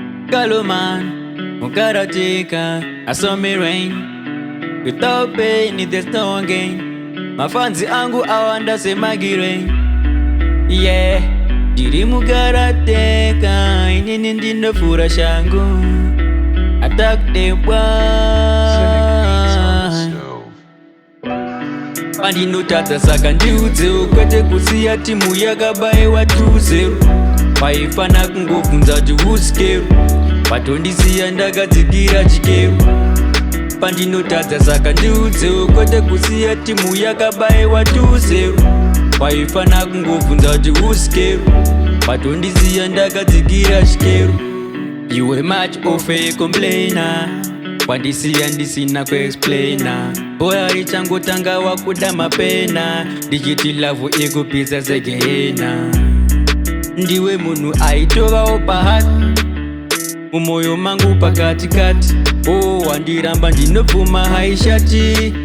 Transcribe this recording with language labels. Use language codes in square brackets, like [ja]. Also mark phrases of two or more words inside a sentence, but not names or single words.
[en] Galo man, mukarateka, I saw me reign. Without pain, there's no gain. [sn] Mafanzi angu awanda se magire. Yeah, ndiri mukarateka, inini ndinofura shangu. [en] Attack the world. [sn] Pandinotadza saka ndiudzewo, kwete kusiya timu yakabayiwa [en] two zero. [sn] Paifana kungobvunza kuti [en] who's Kero? [sn] Patondisiya ndakadzikira Chikero. Pandinotadza saka ndiudzewo, kwete kusiya timu yakabayiwa [en] two zero. [sn] Paifana kungobvunza kuti [en] who's Kero? [sn] Patondisiya ndakadzikira Chikero. [en] You were much of a complainer. [sn] Wandisiya ndisina kuexplaina. Bora richangotanga wakuda mapena. Ndichiti love ikupisa segehena. Ndiwe munhu aitovawo pahati. Mumoyo mangu pakatikati. Oh, wandiramba ndinobvuma haishati.